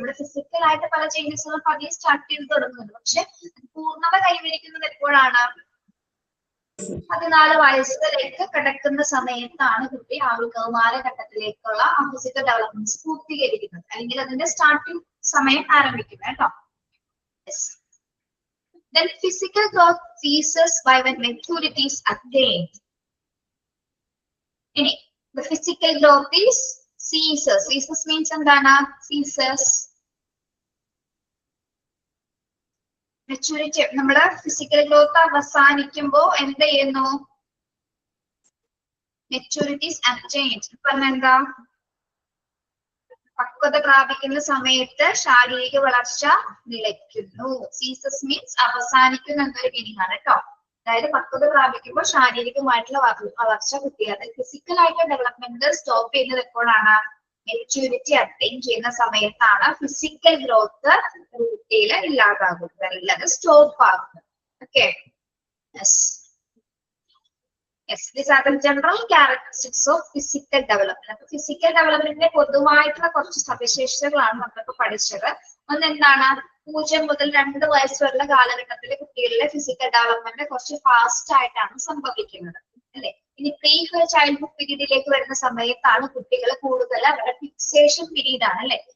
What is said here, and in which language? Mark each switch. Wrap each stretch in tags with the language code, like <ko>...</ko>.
<ml>ഇവിടെ ഫിസിക്കൽ ആയിട്ട് പല ചേഞ്ചസുകളും പതിയെ സ്റ്റാർട്ട് ചെയ്ത് തുടങ്ങുന്നുണ്ട്. പക്ഷെ പൂർണ്ണത കൈവരിക്കുന്നത് എപ്പോഴാണ്, 14 വയസ്സിലേക്ക് കിടക്കുന്ന സമയത്താണ് കുട്ടി ആ ഒരു കൗമാരഘട്ടത്തിലേക്കുള്ള ആ ഫിസിക്കൽ ഡെവലപ്മെന്റ്സ് പൂർത്തീകരിക്കുന്നത്, അല്ലെങ്കിൽ അതിന്റെ സ്റ്റാർട്ടിംഗ് സമയം ആരംഭിക്കുന്നത് കേട്ടോ.</ml> <en>Then physical growth ceases by when maturity is attained. ഇനി the physical growth is ceases. Ceases means എന്താണ്, ceases maturity.</en> <ml>നമ്മുടെ ഫിസിക്കൽ ഗ്രോത്ത് അവസാനിക്കുമ്പോ എന്ത് ചെയ്യുന്നു,</ml> <en>Maturity is attained.</en> <ml>പറഞ്ഞ എന്താ, പക്വത പ്രാപിക്കുന്ന സമയത്ത് ശാരീരിക വളർച്ച നിലയ്ക്കുന്നു. സീസസ് മീൻസ് അവസാനിക്കുന്ന എന്നൊരു മീനിങ് ആണ് കേട്ടോ. അതായത് പക്വത പ്രാപിക്കുമ്പോൾ ശാരീരികമായിട്ടുള്ള വളർച്ച കുട്ടിയാണ്. ഫിസിക്കൽ ആയിട്ടുള്ള ഡെവലപ്മെന്റ് സ്റ്റോപ്പ് ചെയ്യുന്നത് എപ്പോഴാണ്, മെച്യൂരിറ്റി അറ്റൈൻ ചെയ്യുന്ന സമയത്താണ് ഫിസിക്കൽ ഗ്രോത്ത് കുട്ടിയിൽ ഇല്ലാതാകുന്നത്, അല്ലെങ്കിൽ അത് സ്റ്റോപ്പ് ആകുന്നത്.</ml> <en>Okay, Yes, these are the general characteristics of physical development.</en> <ml>Physical ഡെവലപ്മെന്റിന്റെ പൊതുവായിട്ടുള്ള കുറച്ച് സവിശേഷതകളാണ് നമ്മളിപ്പോ പഠിച്ചത്. ഒന്ന് എന്താണ്, 0 മുതൽ 2 വയസ്സ് വരെയുള്ള കാലഘട്ടത്തിലെ കുട്ടികളിലെ ഫിസിക്കൽ ഡെവലപ്മെന്റ് കുറച്ച് ഫാസ്റ്റ് ആയിട്ടാണ് സംഭവിക്കുന്നത് അല്ലെ. ഇനി പ്രീ ചൈൽഡ്ഹുഡ് പീരീഡിലേക്ക് വരുന്ന സമയത്താണ് കുട്ടികൾ കൂടുതൽ അവരുടെ ഫിക്സേഷൻ പീരീഡ് ആണ് അല്ലെ.</ml>